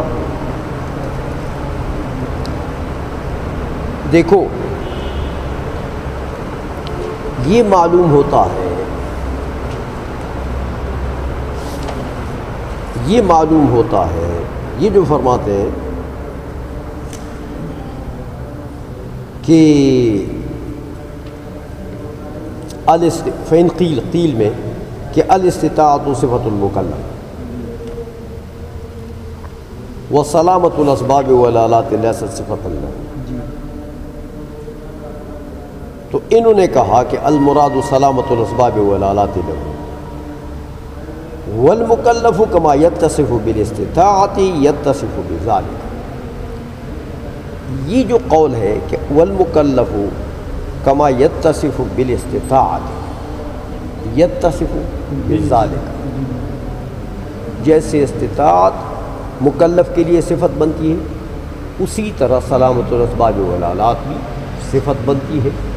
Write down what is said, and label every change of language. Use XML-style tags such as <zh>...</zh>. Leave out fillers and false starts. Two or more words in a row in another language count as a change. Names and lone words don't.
<ur>دیکھو یہ معلوم ہوتا ہے، یہ معلوم ہوتا ہے، یہ جو فرماتے ہیں</ur> <ar>کہ فإن قیل</ar> <ur>میں کہ</ur> <ar>الاستطاعت صفت المکلف وسلامت الاسباب والآلات لیست صفت اللہ،</ar> <ur>تو انہوں نے کہا کہ</ur> <ar>المراد سلامت الاسباب والآلات له والمکلف کما یتصف بالاستطاعت یتصف بذلک،</ar> <ur>یہ جو قول ہے کہ</ur> <ar>والمکلف کما یتصف بالاستطاعت یتصف بذلک،</ar> <ur>جیسے استطاعت مکلف کے لیے صفت بنتی ہے اسی طرح</ur> <ar>سلامت الاسباب والآلات</ar> <ur>بھی صفت بنتی ہے۔</ur>